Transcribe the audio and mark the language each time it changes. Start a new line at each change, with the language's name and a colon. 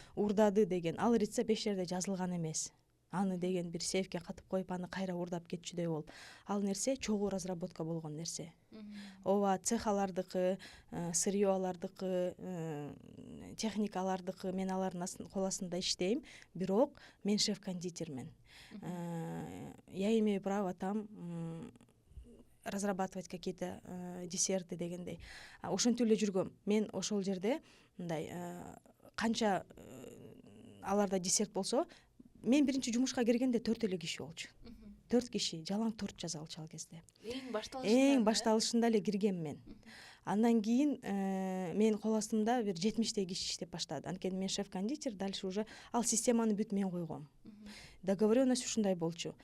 Kyrgyz: Уурдады деген ал рецепт эч жерде жазылган эмес. Аны деген бир сейфке катып коюп, аны кайра уурдап кетчүдөй болуп. Ал нерсе чогуу разработка болгон нерсе. Ооба, цех алардыкы, сырье алардыкы, техника алардыкы, мен алардын кол астында иштейм, бирок мен шеф-кондитермен.
Russian: Я имею право там разрабатывать какие-то десерты
Kyrgyz: дегендей. Ошентип эле жүргөм. Мен ошол жерде мындай канча аларда десерт болсо, мен биринчи жумушка киргенде 4 эле киши болчу. 4 киши жалаң торт жазалчу ал кезде. Эң башталышында эле киргем мен. Андан кийин мен кол астымда бир 70 киши иштеп баштады. Анткени мен шеф-кондитер,
Russian: дальше уже
Kyrgyz: ал системаны бүт мен койгом. Договоренность ушундай болчу.